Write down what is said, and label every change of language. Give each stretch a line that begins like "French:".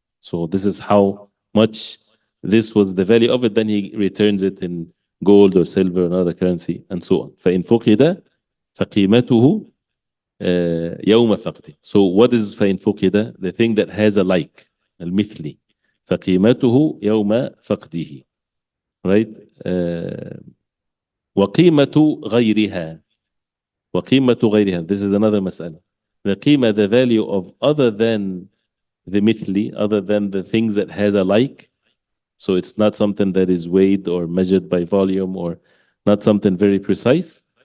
English: So this is how much this was the value of it, then he returns it in gold or silver or another currency and so on.
Arabic: فإن فقد فقيمته يوم فقده.
English: So what is
Arabic: فإن فقد?
English: The thing that has a like,
Arabic: المثلي. فقيمته يوم فقده,
English: right?
Arabic: وقيمة غيرها. وقيمة غيرها,
English: this is another مسألة. The قيمة, the value of other than the mithli, other than the things that has a like. So it's not something that is weighed or measured by volume, or not something very precise.